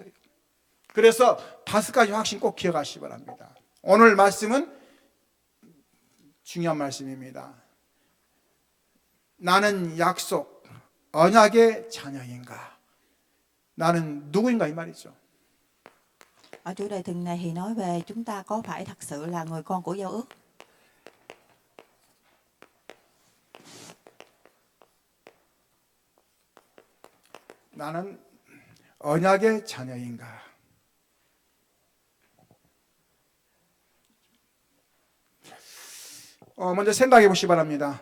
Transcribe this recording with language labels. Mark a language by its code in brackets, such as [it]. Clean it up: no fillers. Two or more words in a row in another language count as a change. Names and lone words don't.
[ko] 그래서 5가지 확신 꼭 기억하시기 바랍니다. 오늘 말씀은 중요한 말씀입니다. 나는 약속, 언약의 자녀인가? 나는 누구인가 이 말이죠. [vi] Ở chủ đề tuần này thì nói về chúng ta có phải thật sự là người con của giao ước. [ko] 나는 언약의 자녀인가? 먼저 생각해 보시기 바랍니다.